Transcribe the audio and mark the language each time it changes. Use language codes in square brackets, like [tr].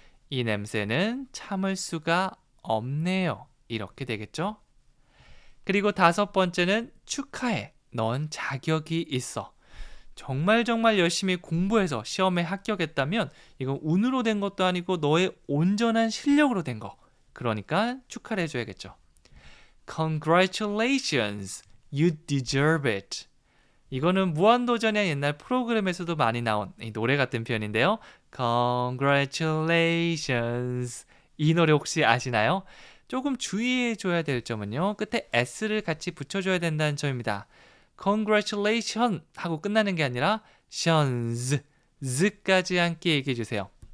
[ko] 이 냄새는 참을 수가 없네요. 이렇게 되겠죠? 그리고 다섯 번째는 축하해. 넌 자격이 있어. 정말 열심히 공부해서 시험에 합격했다면 이건 운으로 된 것도 아니고 너의 온전한 실력으로 된 거. 그러니까 축하를 해줘야겠죠. [en] Congratulations, you deserve it. [ko] 이거는 무한도전의 옛날 프로그램에서도 많이 나온 이 노래 같은 표현인데요. [en] Congratulations. [ko] 이 노래 혹시 아시나요? 조금 주의해줘야 될 점은요. 끝에 S를 같이 붙여줘야 된다는 점입니다. congratulation 하고 끝나는 게 아니라 tions, z까지 함께 얘기해 주세요.